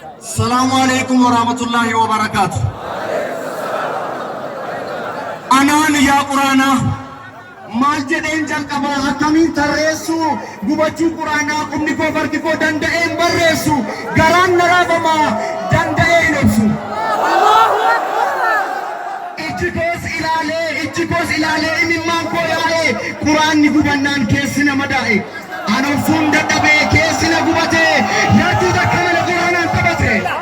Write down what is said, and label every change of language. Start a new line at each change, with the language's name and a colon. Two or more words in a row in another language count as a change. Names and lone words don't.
Arabic: السلام عليكم ورحمة الله وبركاته. أنا يا قرانا
Oromo: maal jedheen jalqabaa akkamiin tarreessu gubachuu quraanaa qubni koo farki koo danda'een barreessu garaan na raafamaa danda'een ibsu ijji koos ilaalee imimmaan koo yaa'ee quraanni gubannaan keessi nama daa'e an obsuun dadhabee keessi na gubatee yaaduu takka mana quraanaan taphate